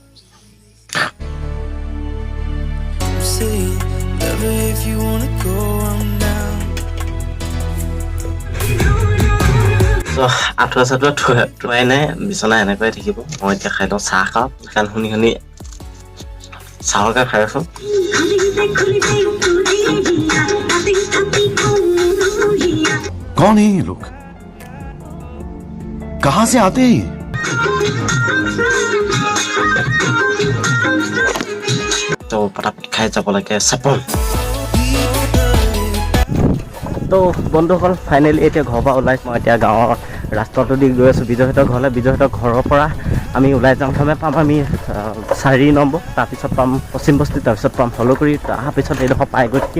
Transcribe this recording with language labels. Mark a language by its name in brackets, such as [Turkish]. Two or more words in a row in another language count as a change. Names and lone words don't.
[Assamese] আঁঠুৱা চাঠুৱা থোৱাই নাই, বিচনা এনেকুৱাই থাকিব। মই এতিয়া খাই লওঁ, চাহ খাওঁ, গান শুনি চাহকে খাই আছোঁ। [Hindi] कौन है ये लोग? कहां से आते हैं? [Assamese] তো পটাপট খাই যাব লাগে চেপন। তো বন্ধুসকল, ফাইনেলি এতিয়া ঘৰৰ পৰা ওলাইছোঁ। মই এতিয়া গাঁৱৰ ৰাস্তাটো দি গৈ আছোঁ বিজয়হঁতৰ ঘৰলৈ। বিজয়হঁতৰ ঘৰৰ পৰা আমি ওলাই যাওঁ, প্ৰথমে পাম আমি 4 নম্বৰ, তাৰপিছত পাম পশ্চিম বস্তি, তাৰপিছত পাম হলগুৰি, তাৰপিছত এইডোখৰ পাই গৈ থাকিম।